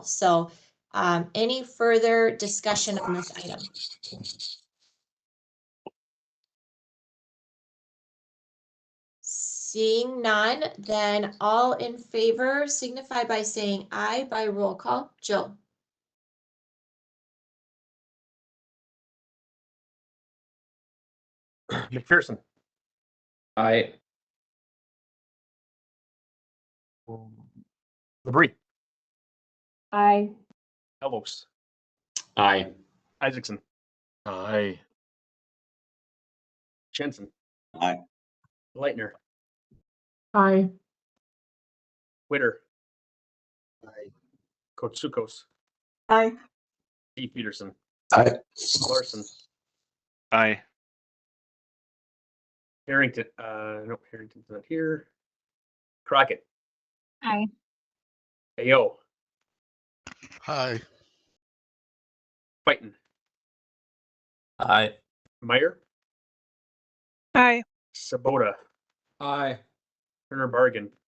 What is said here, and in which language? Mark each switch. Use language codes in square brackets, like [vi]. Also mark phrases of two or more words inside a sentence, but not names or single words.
[en] So any further discussion on this item? Seeing none, then all in favor signify by saying aye by roll call. Jill. McPherson. Aye. Labrie, Aye. Elbows, Aye. Isaacson, Aye. Jensen, Aye. Leitner, Aye. Witter, Aye. Kotsukos, Aye. D. Peterson, Aye. Larson, Aye. Harrington, no, Harrington's not here. Crockett, Aye. Ayo, Aye. Fighton, Aye. Meyer, Aye. Sabota, Aye. Turner Bargan,